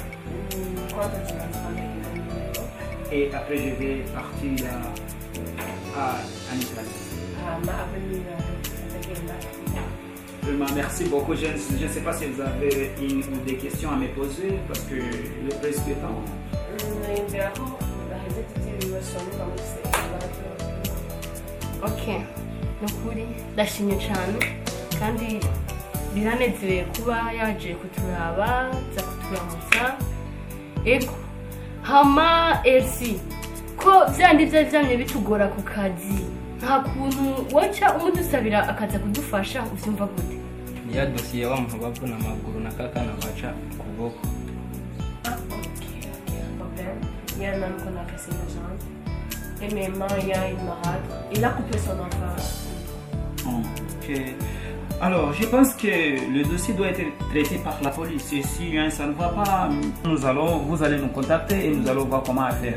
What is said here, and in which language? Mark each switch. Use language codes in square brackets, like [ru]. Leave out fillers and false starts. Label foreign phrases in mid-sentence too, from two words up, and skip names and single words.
[fr] Et après, je vais partir en Italie. Vraiment, merci beaucoup. Je ne sais pas si vous avez une ou des questions à me poser parce que le presque temps. [rn] Okay, nukuri ndashimye cyane kandi biranezereye kuba yaje kuturaba za kuturamutsa ego hama Elsie ko byandi byamye bitugora ku kazi nta kuntu woca umudusabira akaza kudufasha uvyumva gute ya dosiye wa muntu bavuna amaguru na kakana baca kuboko [fr] il y en a qu'on a cassé les jambes. Et maintenant, il y a une malade. Il a coupé son enfant. Ok. Alors, je pense que le dossier doit être traité par la police. Et si ça ne va pas, vous allez nous contacter et nous allons voir comment faire.